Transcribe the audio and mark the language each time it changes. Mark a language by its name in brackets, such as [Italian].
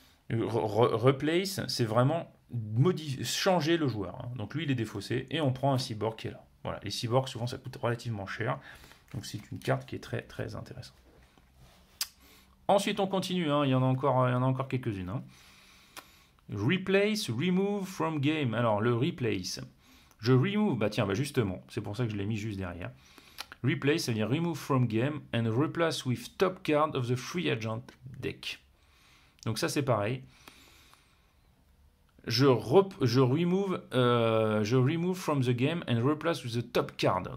[French] replace, c'est vraiment changer le joueur, hein. Donc lui, il est défaussé et on prend un cyborg qui est là. Voilà. Les cyborgs, souvent, ça coûte relativement cher. Donc c'est une carte qui est très, très intéressante. Ensuite, on continue, hein. Il y en a encore quelques-unes, hein. [English] Replace, remove from game. [French] Alors, le replace... Je remove, justement, c'est pour ça que je l'ai mis juste derrière. [English] Replace, [French] ça veut dire [English] remove from game and replace with top card of the free agent deck. [French] Donc ça c'est pareil. [English] Je remove from the game and replace with the top card.